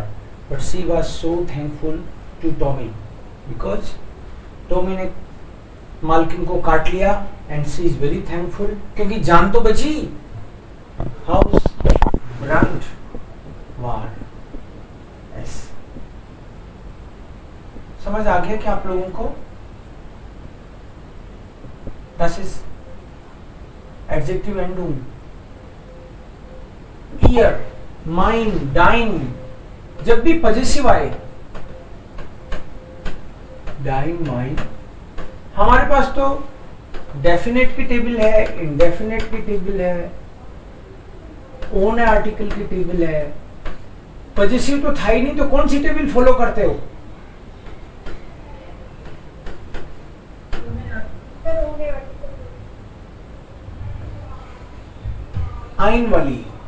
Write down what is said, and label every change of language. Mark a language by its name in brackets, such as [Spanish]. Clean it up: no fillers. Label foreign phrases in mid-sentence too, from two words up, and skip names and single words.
[English] But she was so thankful to Tommy because Tommy [Hindi] ने मालकिन को काट लिया [English] and she is very thankful [Hindi] क्योंकि जान तो बची. [German] House brand war es. [Hindi] समझ आ गया क्या आप लोगों को? [German] Das ist Adjective Endung. Ihr, mein, dein, [Hindi] जब भी पजेसिव आए, [German] dein, mein, [Hindi] हमारे पास तो डेफिनेट की टेबल है, इंडेफिनेट की टेबल है, [English] own article [Hindi] की टेबल है. पजेसिव तो था ही नहीं, तो कौन सी टेबल फॉलो करते हो? आइन वाली.